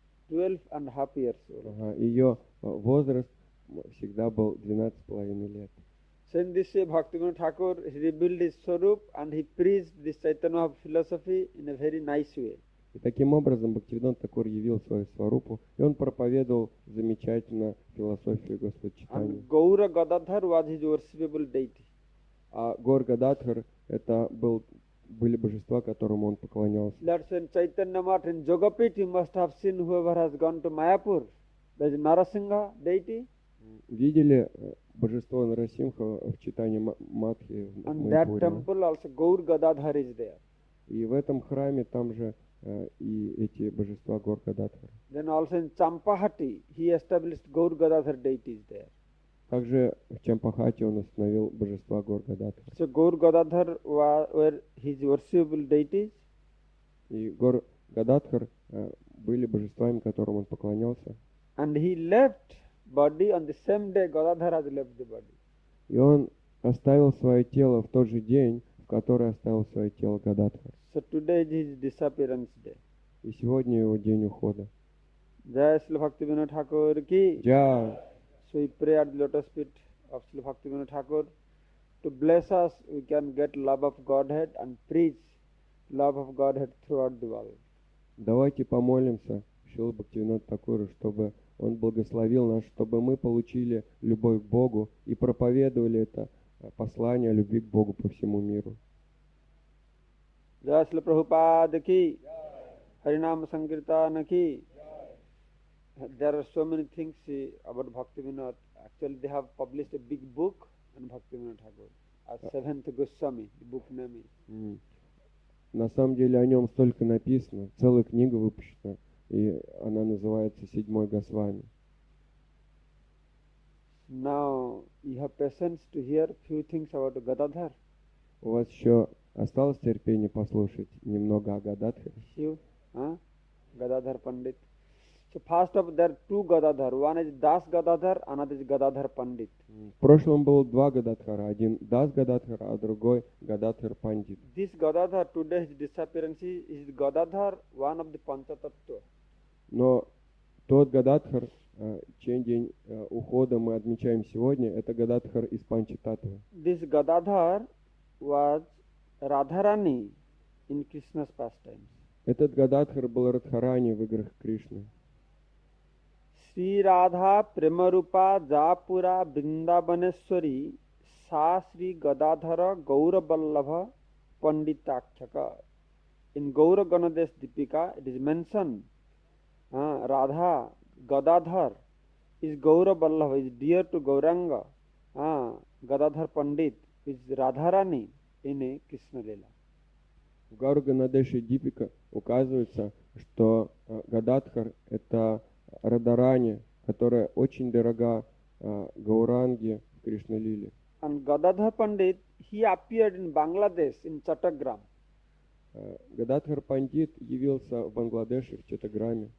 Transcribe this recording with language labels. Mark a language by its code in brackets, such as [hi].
[en] 12.5 years old. [ru] Ее возраст всегда был 12,5 лет. [en] So in this way, Bhaktivinoda Thakur he revealed his Swarup and he preached this Chaitanya philosophy in a very nice way. [ru] И таким образом Бхактивинода Тхакур явил свою сварупу, и он проповедовал замечательно философию Господа Чайтаньи. [en] And Gaura Gadadhar was his worshipable deity. [ru] А Гор Гададхар это были божества, которым он поклонялся. [en] That's when Chaitanya Math in Jogapit, you must have seen whoever has gone to Mayapur. There's Narasingha deity. [ru] Видели божество Нарасимха в Чайтаньи Матхе в [en] And that [ru] Майяпуре? [en] temple also Gaur Gadadhar is there. [ru] И в этом храме там же и эти божества Гор Гададхар. [en] Then also in Champahati, he established Gaur Gadadhar deities there. [ru] Также в Чампахате он установил божества Гор Гададхар. [en] So Gaur Gadadhar were his worshipable deities. [ru] И Гор Гададхар были божествами, которым он поклонялся. [en] And he left body on the same day Gadadhar has left the body. [ru] И он оставил свое тело в тот же день, в который оставил свое тело Гададхар. [en] So today is his disappearance day. [ru] И сегодня его день ухода. [hi] Jai Srila Bhaktivinoda Thakur ki. Джа, [en] So we pray at the lotus feet of Srila Bhaktivinoda Thakur to bless us. We can get love of Godhead and preach love of Godhead throughout the world. [ru] давайте помолимся Шриле Бхактивинода Тхакуру, чтобы он благословил нас, чтобы мы получили любовь к Богу и проповедовали это послание любви к Богу по всему миру. [hi] Jai Srila Prabhupada ki. Harinam Sankirtana ki. [en] There are so many things about Bhaktivinoda. Actually, they have published a big book on Bhaktivinoda Thakur. As Seventh Goswami, the book name is. [ru] На самом деле о нем столько написано, целая книга выпущена, и она называется «Седьмой Госвами». [en] Now, you have patience to hear few things about Gadadhar. [ru] У вас еще осталось терпение послушать немного о Гададхаре? [en] Shiv, Gadadhar Pandit. So first of there are two Gadadhar. One is Das Gadadhar, another is Gadadhar Pandit. [ru] В прошлом было два Гададхара, один Дас Гададхар, а другой Гададхар Пандит. [en] This Gadadhar, today's disappearance is Gadadhar, one of the Panchatattva. [ru] Но тот Гададхар, чей день ухода мы отмечаем сегодня, это Гададхар из Панчататтвы. [en] This Gadadhar was Radharani in Krishna's pastimes. [ru] Этот Гададхар был Радхарани в играх Кришны. [sa] Sri Radha Premarupa Japura Vrindavaneshwari Sa Sri Gadadhara Gauraballabha Panditakshaka. [en] In Gaura Ganadesh Dipika it is mentioned Radha Gadadhar is Gauraballabha, is dear to Gauranga. Gadadhar Pandit is Radharani in a Krishna Lila. [ru] В Гаура-Ганадеше Дипика указывается, что Гададхар это Радарани, которая очень дорога Гауранге в Кришна-лиле. [en] And Gadadhar Pandit, he appeared in Bangladesh in Chattagram. [ru] Гададхар Пандит явился в Бангладеше, в Чаттаграме.